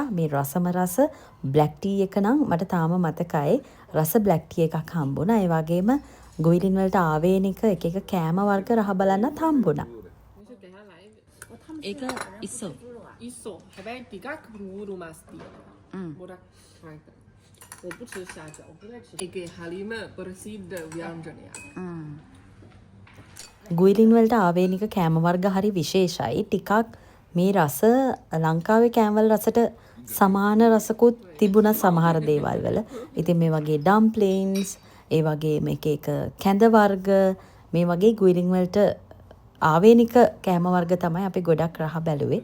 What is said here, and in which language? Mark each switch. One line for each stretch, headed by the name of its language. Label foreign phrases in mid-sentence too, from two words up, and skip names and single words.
Sinhala: මේ රසම රස
English: black tea
Sinhala: එක නම් මට තාම මතකයි. රස
English: black tea
Sinhala: එකක් හම්බුණා. ඒ වගේම ගුයිලින් වලට ආවේනික එක එක කෑම වර්ග රහ බලන්නත් හම්බුණා. ඒක ඉස්සෝ. ඉස්සෝ. හැබැයි ටිකක් රූරු මස් තියෙනවා. ගොඩක් රයිට්.
Chinese: 我不吃虾饺，我不爱吃。ඒකේ හරීම ප්‍රසිද්ධ ව්‍යංජනයක්.
Sinhala: ගුයිලින් වලට ආවේනික කෑම වර්ග හරි විශේෂයි. ටිකක් මේ රස ලංකාවේ කෑම වල රසට සමාන රසකුත් තිබුණා සමහර දේවල් වල. ඉතින් මේ වගේ ඩම්ප්ලින්ස්, ඒ වගේ මේක එක කැඳ වර්ග, මේ වගේ ගුයිලින් වලට ආවේනික කෑම වර්ග තමයි අපි ගොඩක් රහ බැලුවේ.